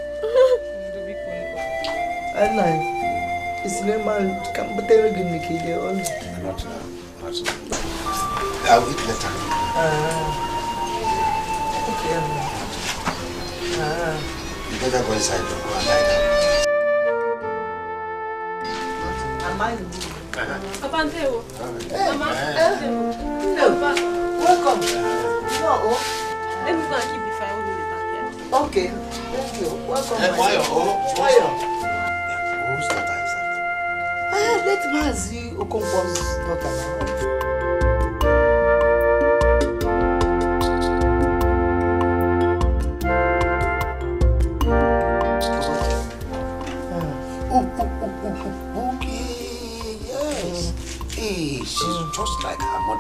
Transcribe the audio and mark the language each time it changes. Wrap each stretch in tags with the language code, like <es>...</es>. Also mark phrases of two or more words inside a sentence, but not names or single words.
<en>It's normal. Come, but they're going to kill you all. Not now. I'll eat later. Okay. You better go inside and lie down. Papa Anteo. Mama. Welcome. Let me go and keep the fire when we back here. Okay. Thank you. Welcome. Whose daughter is that? Let Mazi Okonkwo's daughter. She's just like her mother.</en>